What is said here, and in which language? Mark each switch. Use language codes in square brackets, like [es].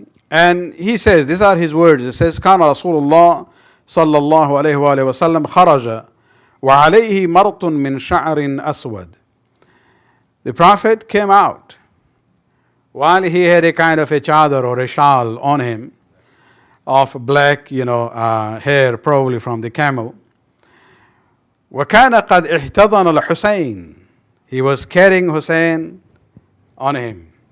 [en] And he says, these are his words. He says, [ar] كان رسول الله صلى الله عليه وآله وسلم خرج وعليه مرط من شعر أسود. [en] The Prophet came out while he had a kind of a chadar or a shawl on him, of black, hair, probably from the camel. [ar] وَكَانَ قَدْ اِحْتَضَنَ الْحُسَيْنِ. [en] He was carrying Hussein on him.